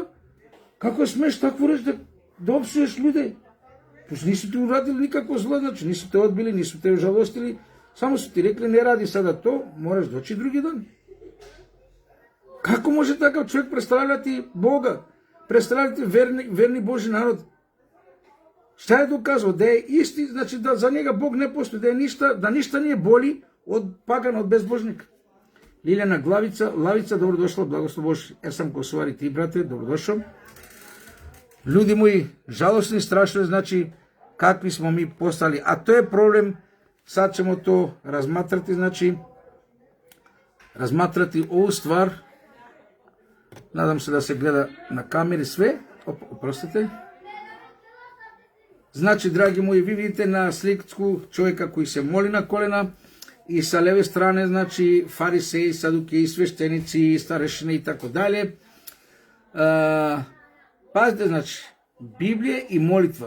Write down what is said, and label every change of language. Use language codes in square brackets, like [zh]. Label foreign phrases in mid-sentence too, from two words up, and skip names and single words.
[mk] Како смеш такво реч да опсуеш луѓе? Пош нису ти урадили никакво зло, значи нису те одбили, нису те жалостили, само су ти рекли не ради сада то, мораш дојти други ден. [sr] Како може такав човек представljati Бога, представljati верни Божи народ? Šta je dokazao? Da je isti, znači da za njega Bog ne postoji, da ništa nije boli od pagana, od bezbožnika. Liljana Lavica, dobrodošla, blagoslov Bož, sam Kosovar i ti, brate, dobrodošao. Ljudi moji, žalostno i strašno je, znači, kakvi smo mi postali. A to je problem, sad ćemo to razmatrati, znači, razmatrati ovu stvar. Nadam se da se gleda na kameri sve. Oprostite. [mk] Значи, драги мои, ви видите на сликачку човека кој се моли на колена и sa леве стране, значи, фарисеи, садукеи, свештеници, старешини и тако дале. Пазите, значи, Библија и молитва.